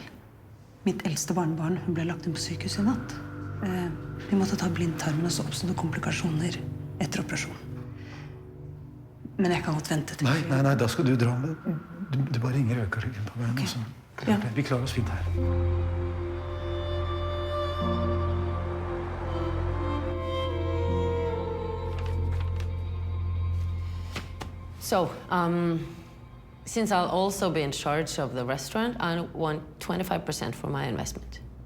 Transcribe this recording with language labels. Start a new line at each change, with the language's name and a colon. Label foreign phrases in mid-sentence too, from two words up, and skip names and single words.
Norwegian: Mitt eldste barnebarn, hun ble lagt inn på sykehus i natt. Vi måtte ta blindtarmen, og så oppstod det komplikasjoner etter operasjonen. Men jeg kan godt vente til... Nei, da skal du dra med. Du bare ringer Økokrim på veien. Okay. Så. Ja. Vi klarer oss fint her.
English: So, since I'll also be in charge of the restaurant, I want 25% for my investment.